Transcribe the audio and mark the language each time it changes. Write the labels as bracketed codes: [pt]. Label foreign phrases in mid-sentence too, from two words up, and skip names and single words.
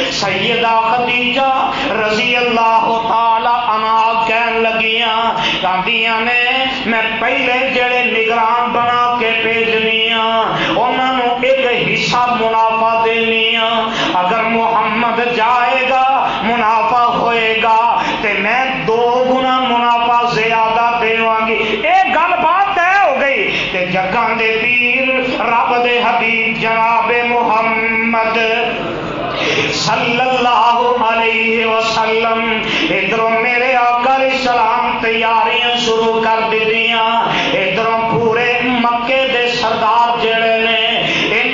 [pa] سیدہ خدیجہ [ar] رضی اللہ تعالی عنہا [pa] کہن لگیاں کہندیاں نے میں پہلے جڑے نگران بنا کے بھیجنی ہاں انہاں نو ایک حصہ منافع دینی ہاں، اگر محمد جائے گا منافع ہوئے گا تے میں 2 گنا منافع زیادہ دیواں گی۔ ایک گل بات طے ہو گئی تے جگاں دے پیر رب دے حبیب جناب محمد [ar] صلی اللہ علیہ وسلم [pa] ادھروں میرے آقا [ar] علیہ السلام [pa] تیاریاں شروع کر دیتیاں، ادھروں پورے مکے دے سردار جڑے نے